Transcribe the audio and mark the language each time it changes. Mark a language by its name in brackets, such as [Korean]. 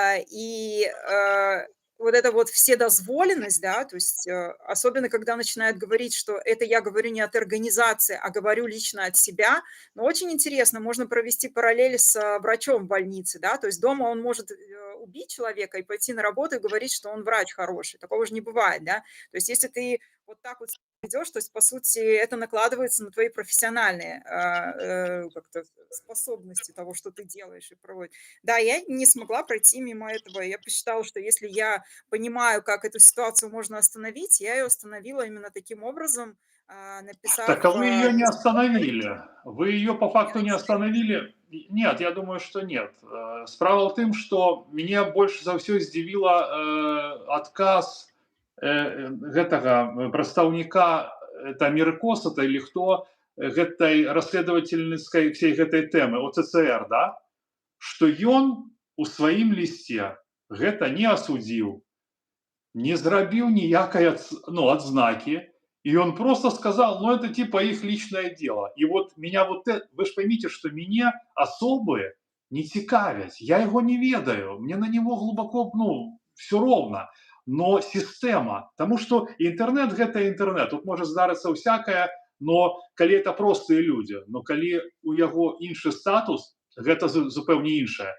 [Russian] И вот эта вот вседозволенность, да, то есть особенно когда начинают говорить, что это я говорю не от организации, а говорю лично от себя, но очень интересно, можно провести параллель с врачом в больнице, да, то есть дома он может убить человека и пойти на работу и говорить, что он врач хороший, такого же не бывает, да, то есть если ты вот так вот идешь, то есть, по сути, это накладывается на твои профессиональные как-то способности того, что ты делаешь и проводишь. Да, я не смогла пройти мимо этого. Я посчитала, что если я понимаю, как эту ситуацию можно остановить, я ее остановила именно таким образом, написав... Так, а вы ее не остановили. Вы ее по Не факту не написала. остановили. Нет, я думаю, что нет. [Belarusian] Справа в тым, што мяне больш за ўсё здзівіла адказ гэтага прадстаўніка это Амерыкоса или хто гэтай расследовательскай всей гэтай тэмы ОЦЦР, да, што ён у сваім лісце гэта не асудзіў, не зрабіў ніякай адзнакі, [Russian] и он просто сказал, ну это типа их личное дело. И вот меня вот это, вы же поймите, что меня особые не цікавяць, я его не ведаю, мне на него глубоко, ну, все ровно. Но система, потому что интернет гэта интернет, тут может здарыцца всякое, но калі это простые люди, но [Belarusian] калі у яго іншы статус, гэта зупэўне іншае.